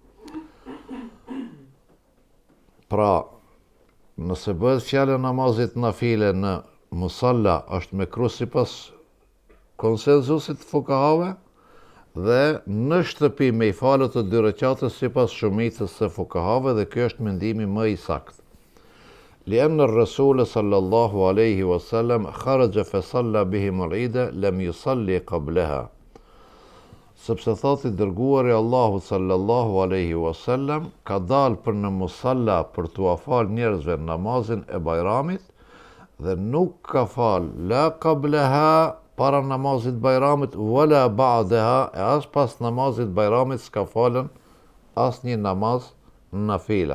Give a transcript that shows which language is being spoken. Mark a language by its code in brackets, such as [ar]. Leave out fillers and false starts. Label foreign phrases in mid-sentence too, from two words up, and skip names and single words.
[sq] Pra, nëse bëhet fjalë e namazit nafile në musalla, është mekruh sipas konsenzusit fukahave, dhe në shtëpi me i falë të 2 rekate sipas shumicës së fukahave, dhe kjo është mendimi më i saktë. [ar] لأن الرسول صلى الله عليه وسلم خرج فصلى بهم العيد لم يصل قبلها. [sq] Sepse thot i dërguari Allahut [ar] صلى الله عليه وسلم [sq] ka dalë për në musalla për t'u fal njerëzve namazin e bajramit dhe nuk ka fal [ar] لا قبلها [sq] para namazit bajramit, [ar] ولا بعدها, [sq] e as pas namazit bajramit s'ka falën as një namaz nafile.